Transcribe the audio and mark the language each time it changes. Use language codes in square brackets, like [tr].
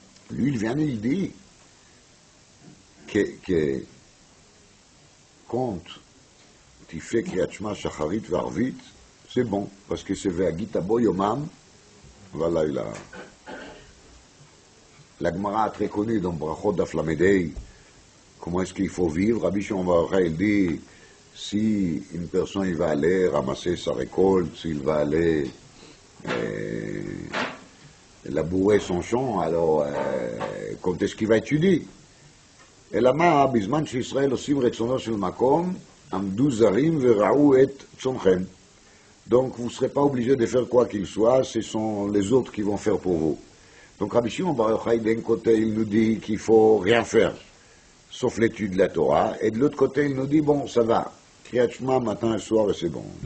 [fr] Lui, il vient et il dit que quand tu fais Kriyat Shema, Shacharit, Varvit, c'est bon, parce que c'est [he] Ve'agit abo yomam, [fr] voilà, la Gemara très connue dans Brachot d'Aflamedei, comment est-ce qu'il faut vivre. Rabbi Shimon Bar Yochai, il dit, si une personne il va aller ramasser sa récolte, s'il va aller labourer son champ, alors quand est-ce qu'il va étudier? [he] אלא מה, בזמן שישראל עושים רצונו של מקום, עמדו זרים וראו את צונכם. [fr] Donc vous ne serez pas obligé de faire quoi qu'il soit, ce sont les autres qui vont faire pour vous. Donc Rabbi Shimon Bar Yochai, d'un côté, il nous dit qu'il faut rien faire, sauf l'étude de la Torah, et de l'autre côté, il nous dit, bon, ça va, Kriyat Shema, matin et soir, et c'est bon.